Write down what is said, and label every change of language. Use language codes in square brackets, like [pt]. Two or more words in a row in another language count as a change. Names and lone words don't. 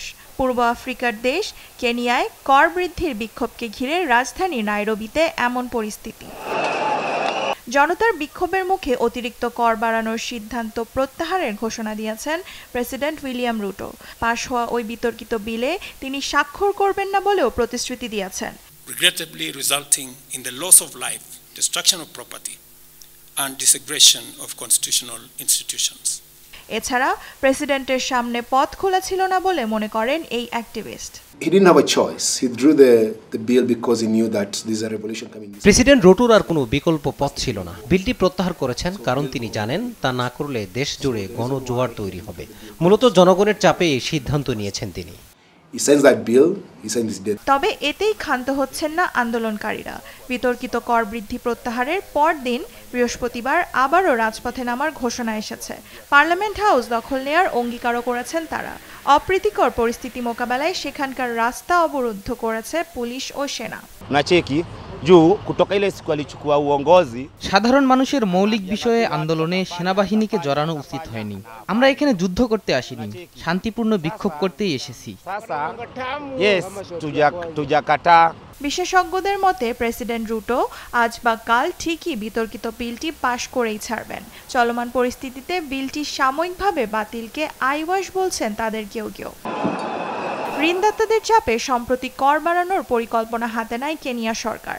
[bn] পূর্ব আফ্রিকার দেশ কেনিয়ায় কর বৃদ্ধির বিক্ষোভকে ঘিরে রাজধানী নাইরোবিতে এমন পরিস্থিতি। জনতার বিক্ষোভের মুখে অতিরিক্ত কর বাড়ানোর সিদ্ধান্ত প্রত্যাহারের ঘোষণা দিয়েছেন প্রেসিডেন্ট উইলিয়াম রুটো। পাশ হওয়া ওই বিতর্কিত বিলে তিনি স্বাক্ষর করবেন না বলেও প্রতিশ্রুতি দিয়েছেন। [en] Regrettably resulting in the loss of life, destruction of property and desecration of constitutional institutions. [bn] এছাড়া প্রেসিডেন্টের সামনে পথ খোলা ছিল না বলে মনে করেন এই অ্যাক্টিভিস্ট। [en] He didn't have a choice. He drew the bill because he knew that there's a revolution coming. [bn] প্রেসিডেন্ট রুটোর আর কোনো বিকল্প পথ ছিল না। বিলটি প্রত্যাহার করেছেন কারণ তিনি জানেন তা না করলে দেশ জুড়ে গণজোয়ার তৈরি হবে। মূলত জনগণের চাপে এই সিদ্ধান্ত নিয়েছেন তিনি। [en] He signs that bill, he signs his death. [bn] তবে এতেই ক্ষান্ত হচ্ছেন না আন্দোলনকারীরা। বিতর্কিত কর বৃদ্ধি প্রত্যাহারের পরদিন বৃহস্পতিবার আবারও রাজপথে নামার ঘোষণা এসেছে। পার্লামেন্ট হাউস দখল নেয়ার অঙ্গীকারও করেছেন তারা। অপ্রীতিকর পরিস্থিতি মোকাবেলায় সেখানকার রাস্তা অবরুদ্ধ করেছে পুলিশ ও সেনা। [sw] Nacheki juu kutoka ile siku alichukua uongozi, [bn] সাধারণ মানুষের মৌলিক বিষয়ে আন্দোলনে সেনাবাহিনীকে জড়ানো উচিত হয়নি। আমরা এখানে যুদ্ধ করতে আসিনি, শান্তিপূর্ণ বিক্ষোভ করতেই এসেছি। [sw] sasa yes tujakata. [bn] বিশেষজ্ঞদের মতে প্রেসিডেন্ট রুটো আজ বা কাল ঠিকই বিতর্কিত বিলটি পাশ করেই ছাড়বেন। চলমান পরিস্থিতিতে বিলটি সাময়িকভাবে বাতিলকে আইওয়াশ বলছেন তাদের কেউ কেউ। ঋণদাতাদের চাপে সম্প্রতি কর বাড়ানোর পরিকল্পনা হাতে নেয় কেনিয়া সরকার।